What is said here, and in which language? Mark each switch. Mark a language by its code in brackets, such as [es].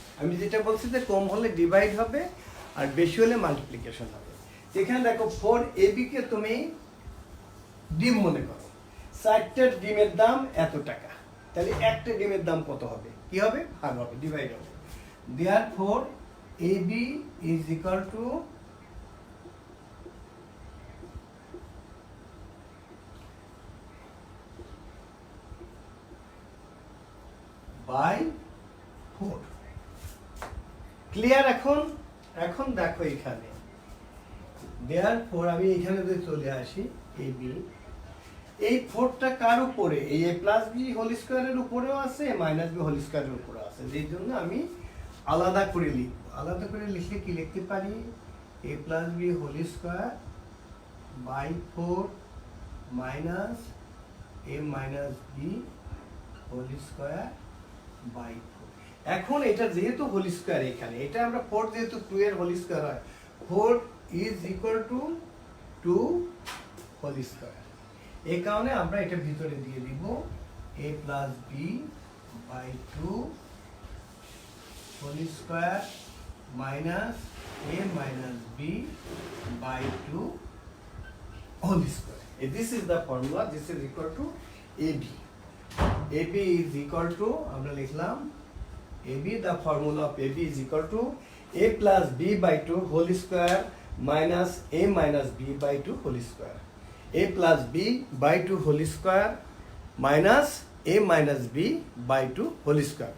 [bn] আমি যেটা বলছি যে কম হলে ডিভাইড হবে আর বেশি হলে মাল্টিপ্লিকেশন হবে। এখানে দেখো 4ab কে তুমি ডিম মনে করো, 4টা ডিমের দাম এত টাকা, তাহলে একটা ডিমের দাম কত হবে, কি হবে, ভাগ হবে, ডিভাইড হবে। [en] Therefore ab is equal to by 4। Clear? [bn] এখন দেখো এখানে দেয়ারফর আমি এখানে যদি চলে আসি ab, এই 4টা কার উপরে, এই a প্লাস b হোল স্কোয়ারের উপরেও আছে, মাইনাস b হোল স্কোয়ারের উপরেও আছে, যেই জন্য আমি আলাদা করে লিখব। আলাদা করে লিখলে কি লিখতে পারি, [en] a plus b whole square by 4 minus a minus b whole square by 4। [bn] এখন এটা যেহেতু হোল স্কোয়ার, এখানে এটা আমরা 4 যেহেতু 2 এর হোল স্কোয়ার হয়, 4 is equal to 2 whole square. এই কারণে আমরা এটা ভিতরে দিয়ে দিব [en] a plus b by 2 whole square minus a minus b by 2 whole square. This is the formula. This is equal to AB. AB is equal to, [bn] আমরা লিখলাম [en] AB, the formula of AB is equal to a plus b by 2 whole square minus a minus b by 2 whole square. A plus b by 2 whole square minus a minus b by 2 whole square.